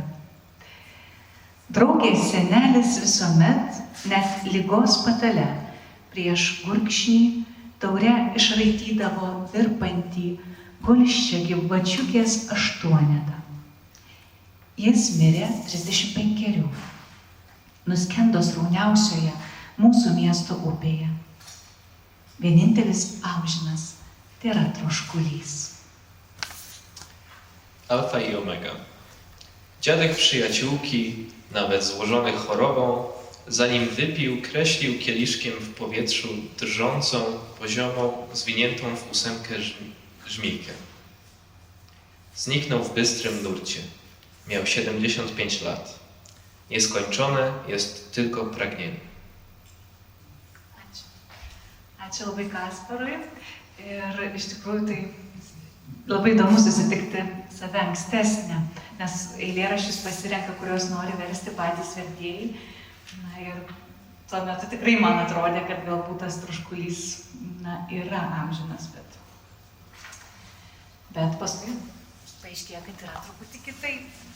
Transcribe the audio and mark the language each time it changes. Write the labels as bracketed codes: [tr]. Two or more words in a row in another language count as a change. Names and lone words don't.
[lt] Draugės senelis visuomet, net ligos patale, prieš gurkšnį taure išraitydavo virpantį gulščią gyvačiukės 8. Jis mirė 35, nuskendo srauniausioje mūsų miesto upėje. Vienintelis amžinas tai yra troškulys. [pl] Alfa i Omega. Dziadek przyjaciółki, nawet złożony chorobą, zanim wypił, kreślił kieliszkiem w powietrzu drżącą, poziomą, zwiniętą w 8 żmijkę. Zniknął w bystrym nurcie. Miał 75 lat. Nieskończone jest tylko pragnienie. [lt] Ačiū labai Kasparui ir iš tikrųjų tai labai įdomu susitikti save ankstesnę, nes eilėraščius pasirenka, kuriuos nori versti patys vertėjai. Na ir tuo metu tikrai man atrodė, kad galbūt tas troškulys yra amžinas, bet paskui paaiškėjo, kad yra truputį kitaip.